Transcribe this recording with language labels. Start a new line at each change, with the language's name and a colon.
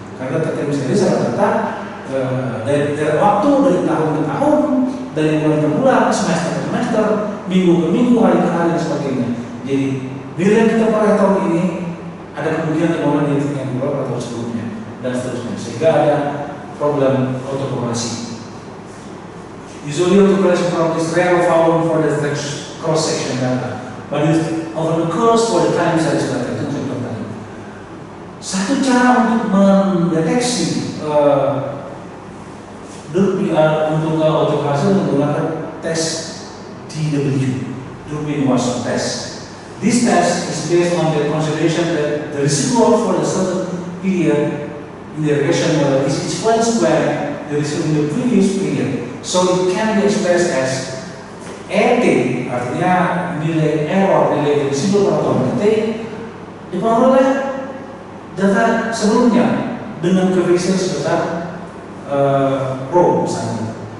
Indonesian: Karena data time series adalah data dari waktu, dari tahun ke tahun, dari bulan ke bulan, semester ke semester, minggu ke minggu, hari ke hari, dan sebagainya. Jadi nilai yang kita peroleh tahun ini ada kemungkinan kemauan dari yang keluar atau sebelumnya, dan seterusnya. Sehingga ada problem autokorelasi.
English: Usually autocorrelation problem is rare or found for the cross-section data. But it often occurs for the time series data.
Indonesian: Itu contoh tadi. Satu cara untuk mendeteksi untuk autocorrelasi menggunakan tes DW, Durbin Watson test.
English: This test is based on the consideration that the residual for a certain period in the regression model is its one square the residual in the previous period. So it can be expressed as ET,
Indonesian: artinya nilai error, nilai residual pada tahun T dipengaruhi oleh data sebelumnya dengan koefisien sebesar rho misalnya.